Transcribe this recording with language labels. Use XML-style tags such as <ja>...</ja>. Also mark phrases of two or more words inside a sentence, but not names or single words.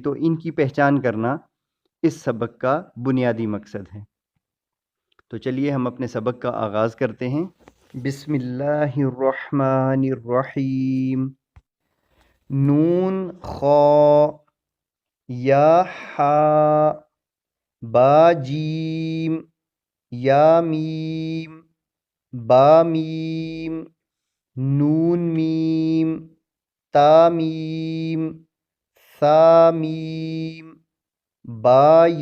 <ur>تو ان کی پہچان کرنا اس سبق کا بنیادی مقصد ہے۔ تو چلیے ہم اپنے سبق کا آغاز کرتے ہیں۔</ur> <ar>بسم اللہ الرحمن الرحیم۔ نون، خا، یا حا، با جیم، یا میم، با میم، نون میم، تا میم، ثا میم، با</ar>